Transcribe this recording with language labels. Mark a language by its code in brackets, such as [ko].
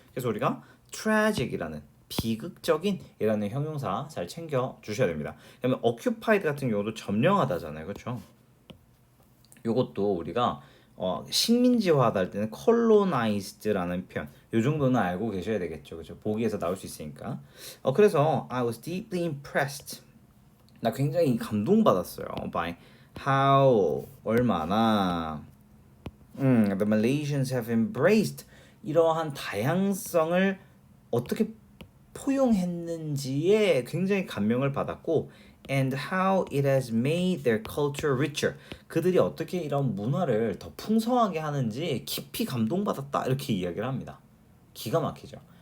[ko] 그래서 우리가 tragic이라는 비극적인 이라는 형용사 잘 챙겨 주셔야 됩니다. 그러면 occupied 같은 경우도 점령하다잖아요. 그렇죠? 요것도 우리가 식민지화하다 할 때는 colonized라는 표현 요 정도는 알고 계셔야 되겠죠. 그렇죠? 보기에서 나올 수 있으니까. 그래서 [en] I was deeply impressed. [ko] 나 굉장히 감동받았어요. [en] by how [ko] 얼마나 [en] the Malaysians have embraced [ko] 이러한 다양성을 어떻게 포용했는지에 굉장히 감명을 받았고 [en] and how it has made their culture richer [ko] 그들이 어떻게 이런 문화를 더 풍성하게 하는지 깊이 감동받았다 이렇게 이야기를 합니다. 기가 막히죠.